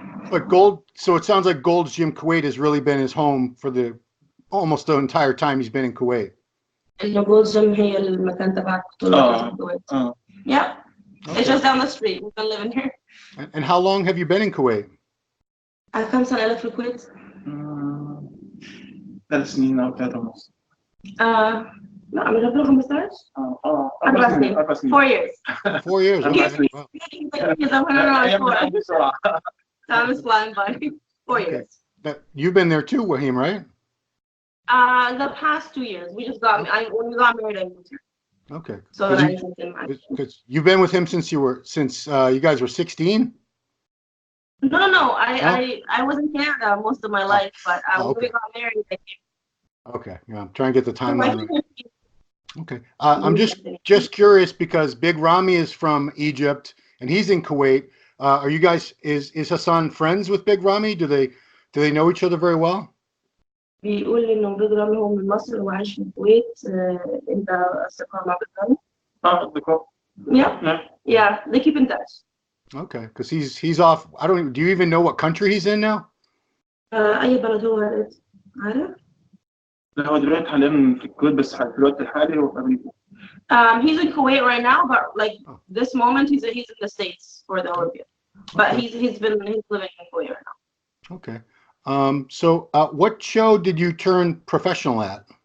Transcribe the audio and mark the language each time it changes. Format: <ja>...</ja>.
<en>But Gold, so it sounds like Gold's Gym Kuwait has really been his home for the almost the entire time he's been in Kuwait.</en> <ar>إنه جولد جيم هي المكان تبع بطولات الكويت.</ar> <en>Yeah. Okay. It's just down the street. We've been living here. And how long have you been in Kuwait?</en> <ar>كم سنة لك في الكويت؟ 3 سنين أو 3 ونص. لا من قبل 15 4 سنين</ar> <en>4 years 4 years. Okay. Wow. Time is flying by. 4 years. But you've been there too, Wahim, right? The past 2 years. We just got when we got married I moved here. Okay. So Because you've been with him since you guys were 16? No. I was in Canada most of my life, but when we got married I came. Okay. Yeah, I'm trying to get the timeline right. Okay. I'm just curious because Big Rami is from Egypt and he's in Kuwait. Are you guys is Hassan friends with Big Rami? Do they know each other very well?</en> <ar>بيقول لي إنه بيج رامي هو من مصر وعايش في الكويت. أنت أصدقاء مع بيج رامي؟ أصدقاء.</ar> <en>Yeah. They keep in touch. Okay, because he's off. Do you even know what country he's in now?</en> <ar>أي بلد هو عارف؟ لا هو دلوقتي حاليا في الكويت بس في الوقت الحالي هو في أمريكا.</ar> <en>He's in Kuwait right now, but like this moment he's in the States for the Olympia. But he's living in Kuwait right now. Okay. So what show did you turn professional at?</en>